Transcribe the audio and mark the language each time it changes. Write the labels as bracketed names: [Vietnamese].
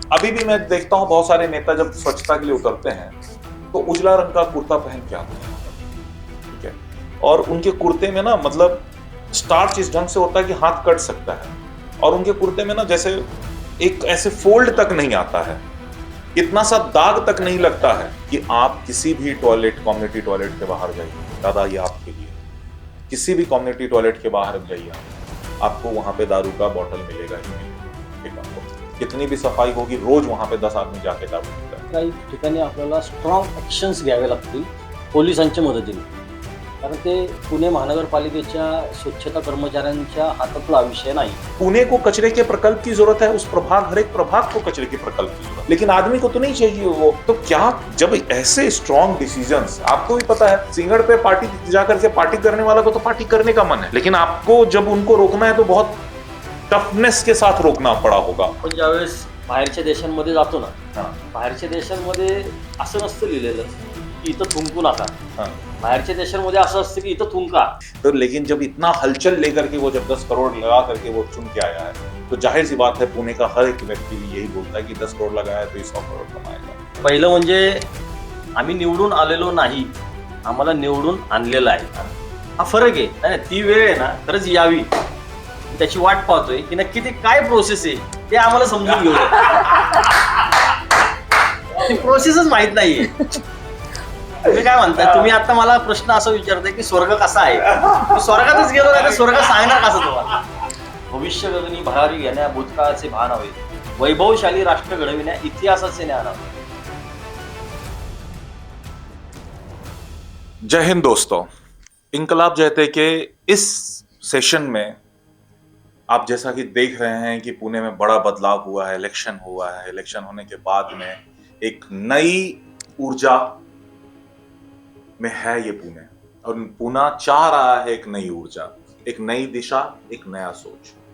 [Hindi] अभी भी मैं देखता हूँ बहुत सारे नेता जब स्वच्छता के लिए उतरते हैं तो उजला रंग का कुर्ता पहन के आते हैं, ठीक है, और उनके कुर्ते में ना मतलब स्टार्च इस ढंग से होता है कि हाथ कट सकता है, और उनके कुर्ते में ना जैसे एक ऐसे फोल्ड तक नहीं आता है, इतना सा दाग तक नहीं लगता है कि आप किसी भी टॉयलेट, कम्युनिटी टॉयलेट के बाहर जाइए दादा, ये आपके लिए, किसी भी कम्युनिटी टॉयलेट के बाहर जाइए आपको वहां पे दारू का बॉटल मिलेगा ही मिलेगा। आपको कितनी भी सफाई होगी, रोज वहां पे 10 आदमी जाके दारू पीता है। [Marathi] काही ठिकाणी आपल्याला स्ट्रॉंग ॲक्शन्स घ्यावे लागतील पोलिसांच्या मदतीने, कारण ते पुणे महानगरपालिकेच्या स्वच्छता कर्मचाऱ्यांच्या हातातला विषय नाही। [Hindi] पुणे को कचरे के प्रकल्प की जरूरत है, उस प्रभाग, हर एक प्रभाग को कचरे के प्रकल्प की जरूरत, लेकिन आदमी को तो नहीं चाहिए वो। तो क्या जब ऐसे स्ट्रॉन्ग डिसीजंस, आपको भी पता है सिंगड़ पे पार्टी जाकर के पार्टी करने वाला को तो पार्टी करने का मन है, लेकिन आपको जब उनको रोकना है तो बहुत टफनेस के साथ रोकना पड़ा होगा। [Marathi] पण ज्यावेळेस बाहेरच्या देशांमध्ये जातो ना, हाँ, बाहेरच्या देशांमध्ये असं नसतं लिहिलेलं की इथं थुंकू नका। हाँ। बाहेरच्या देशांमध्ये असं असतं की इथं थुंका। [Hindi] तो लेकिन जब इतना हलचल लेकर के वो जब 10 करोड़ लगा करके वो चुन के आया है, तो जाहिर सी बात है पुणे का हर एक व्यक्ति यही बोलता है कि 10 करोड़ लगाया है तो ये 100 करोड़ कमाएगा। [Marathi] पहिलं म्हणजे आम्ही निवडून आलेलो नाही, आम्हाला निवडून आणलेलं आहे, हा फरक आहे। नाही ती वेळ आहे ना खरंच यावी, त्याची वाट पाहतोय की नक्की ते काय प्रोसेस आहे ते आम्हाला समजून घेऊ दे। ती प्रोसेसच माहित नाहीये। तुम्ही काय म्हणताय, तुम्ही आता मला प्रश्न असा विचारताय की स्वर्ग कसा आहे, मी स्वर्गातच गेलो नाही तर स्वर्ग सांगणार कसं तुम्हाला। भविष्य गगनी भरारी घेण्या भूतकाळाचे भान हवे, वैभवशाली राष्ट्र घडविण्या इतिहासाचे ज्ञान हवे। [Hindi] जय हिंद दोस्तों, इनकलाब जयते के इस सेशन में आप जैसा कि देख रहे हैं कि पुणे में बड़ा बदलाव हुआ है, इलेक्शन हुआ है। इलेक्शन होने के बाद में एक नई ऊर्जा में है ये पुणे, और पुणे चाह रहा है एक नई ऊर्जा, एक नई दिशा, एक नया सोच।